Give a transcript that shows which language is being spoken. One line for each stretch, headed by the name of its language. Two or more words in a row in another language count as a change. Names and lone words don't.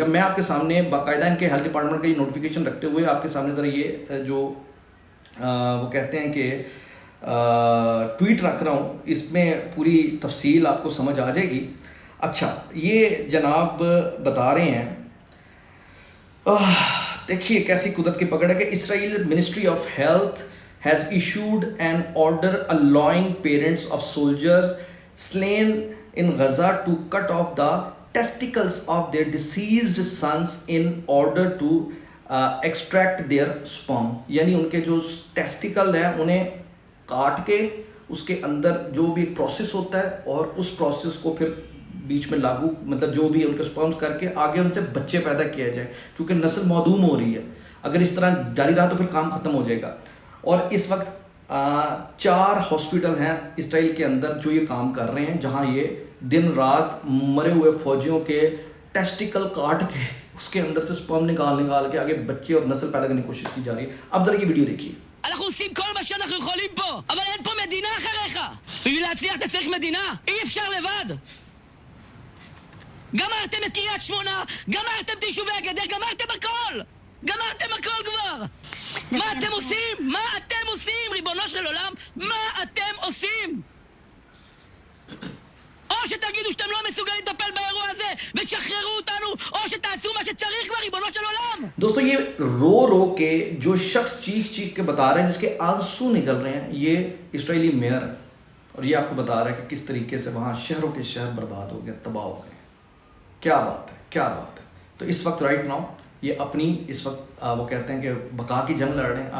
Urdu: اب میں آپ کے سامنے باقاعدہ ان کے
English: health department
Urdu: کا یہ نوٹیفیکیشن رکھتے ہوئے آپ کے سامنے ذرا یہ جو وہ کہتے ہیں کہ ٹویٹ رکھ رہا ہوں, اس میں پوری تفصیل آپ کو سمجھ آ جائے گی. اچھا, یہ جناب بتا رہے ہیں, دیکھیے کیسی قدرت کی پکڑ ہے کہ اسرائیل
English: ministry of health has issued an order allowing parents of soldiers slain in Gaza to cut off the testicles of their deceased sons in order to extract their sperm.
Urdu: یعنی ان کے جو ٹیسٹیکل ہیں انہیں کاٹ کے اس کے اندر جو بھی ایک پروسیس ہوتا ہے, اور اس پروسیس کو پھر بیچ میں لاگو, مطلب جو بھی ان کے سپرمز کر کے آگے ان سے بچے پیدا کیا جائے, کیونکہ نسل معدوم ہو رہی ہے. اگر اس طرح جاری رہا تو پھر کام ختم ہو جائے گا. اور اس وقت 4 ہاسپٹل ہیں اسرائیل کے اندر جو یہ کام کر رہے ہیں, جہاں یہ دن رات مرے ہوئے فوجیوں کے ٹیسٹیکل کاٹ کے اس کے اندر سے سپرم نکال کے آگے بچے اور نسل پیدا کرنے کی کوشش کی جا رہی ہے. اب ذرا یہ ویڈیو دیکھیے.
Hebrew: אנחנו עושים כל מה שאנחנו יכולים פה, אבל אין פה מדינה אחריך. בשביל להצליח אתה צריך מדינה, אי אפשר לבד. גמרתם את קריית שמונה, גמרתם את יישובי הגדר, גמרתם הכל. גמרתם הכל כבר. מה אתם עושים? מה אתם עושים? ריבונו של עולם, מה אתם עושים? או שתגידו שאתם לא מסוגלים לטפל באירוע הזה ותשחררו אותנו, או שתעשו מה שצריך כבר, ריבונו של عالم.
Urdu: دوستو, یہ رو کے جو شخص چیخ کے بتا رہا ہے, جس کے آنسو نکل رہے ہیں, یہ اسرائیلی میئر ہے, اور یہ آپ کو بتا رہا ہے کہ کس طریقے سے وہاں شہروں کے شہر برباد ہو گئے, تباہ ہو گئے. کیا بات ہے, کیا بات ہے. تو اس وقت
English: right now
Urdu: یہ اپنی اس وقت وہ کہتے ہیں کہ بقا کی جنگ لڑ رہے ہیں.